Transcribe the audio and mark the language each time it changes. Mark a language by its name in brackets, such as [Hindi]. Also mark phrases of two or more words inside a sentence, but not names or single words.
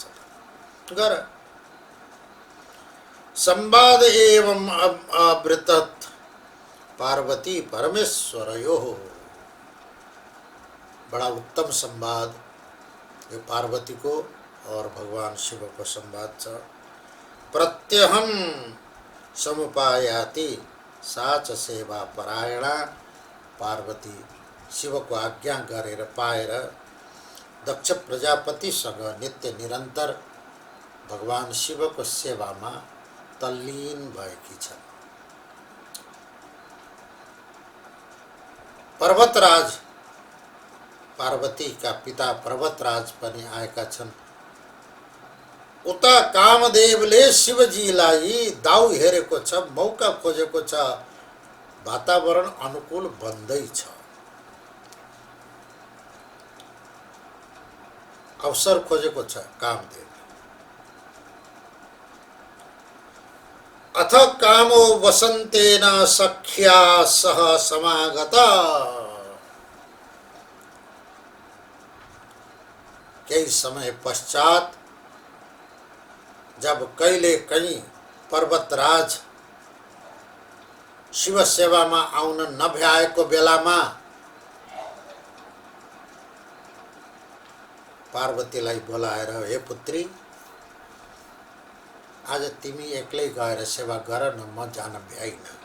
[Nepali] गर। [Sanskrit] संवाद एवं आवृतत पार्वती परमेश्वरयोः। [Nepali] बड़ा उत्तम संवाद यो पार्वती को और भगवान शिव को संवाद छ। [Sanskrit] प्रत्यहम समुपायाति साच सेवा परायणा। [Nepali] पार्वती शिव को आज्ञा गरेर पाएर दक्ष प्रजापतिसँग नित्य निरन्तर भगवान शिव को सेवामा तल्लीन भएकी छन्। पर्वतराज पार्वती का पिता पर्वतराज पनि आएका छन्। उता कामदेवले शिवजीलाई दाउ हेरेको छ, मौका खोजेको छ, वातावरण अनुकूल बन्दैछ, अवसर खोजेको छ कामदेव। [Sanskrit] अथ कामो वसन्तेन सख्या सह समागता। [Hindi] कई समय पश्चात जब [Nepali] कहिले कहीं पर्वतराज शिव सेवामा आउन नभ्याएको बेलामा पार्वतीलाई बोलाएर, हे पुत्री, आज तिमी एक्लै गएर सेवा गर न, म जान भ्याइन।